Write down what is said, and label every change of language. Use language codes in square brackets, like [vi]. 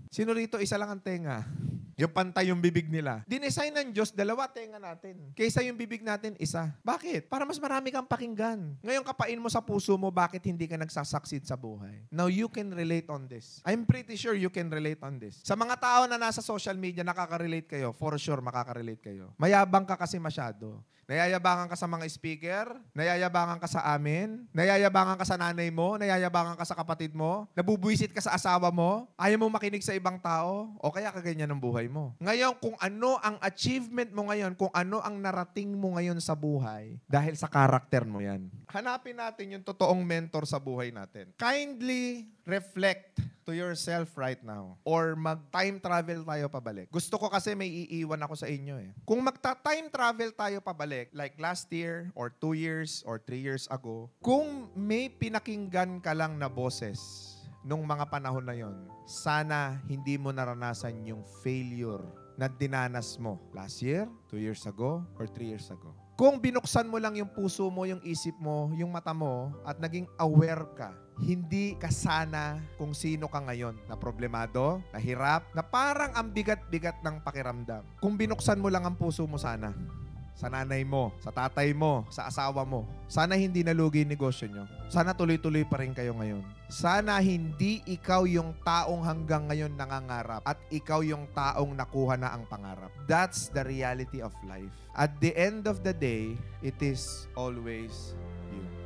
[tl] Sino rito 1 lang ang tenga? Yung pantay yung bibig nila. Dinesign ng Diyos, 2 tenga natin. Kaysa yung bibig natin, 1. Bakit? Para mas marami kang pakinggan. Ngayon kapain mo sa puso mo, bakit hindi ka nagsasucceed sa buhay? [en] Now you can relate on this. I'm pretty sure you can relate on this. [tl] Sa mga tao na nasa social media, nakaka-relate kayo. [en] For sure, [tl] makaka-relate kayo. Mayabang ka kasi masyado. Nayayabangan ka sa mga speaker, nayayabangan ka sa amin, nayayabangan ka sa nanay mo, nayayabangan ka sa kapatid mo, nabubuisit ka sa asawa mo, ayaw mo makinig sa ibang tao, o kaya kaganyan ang buhay mo. Ngayon, kung ano ang achievement mo ngayon, kung ano ang narating mo ngayon sa buhay, dahil sa karakter mo yan. Hanapin natin yung totoong mentor sa buhay natin. [en] Kindly reflect to yourself right now. [tl] Or mag-time travel tayo pabalik. Gusto ko kasi may iiwan ako sa inyo eh. Kung magta-time travel tayo pabalik, [en] like last year, or 2 years, or 3 years ago, [tl] kung may pinakinggan ka lang na boses nung mga panahon na yon, sana hindi mo naranasan yung failure na dinanas mo [en] last year, 2 years ago, or 3 years ago. [tl] Kung binuksan mo lang yung puso mo, yung isip mo, yung mata mo, at naging aware ka, hindi ka sana kung sino ka ngayon na problemado, na hirap, na parang ang bigat-bigat ng pakiramdam. Kung binuksan mo lang ang puso mo sana, sa nanay mo, sa tatay mo, sa asawa mo, sana hindi nalugi yung negosyo nyo. Sana tuloy-tuloy pa rin kayo ngayon. Sana hindi ikaw yung taong hanggang ngayon nangangarap at ikaw yung taong nakuha na ang pangarap. [en] That's the reality of life. At the end of the day, it is always you.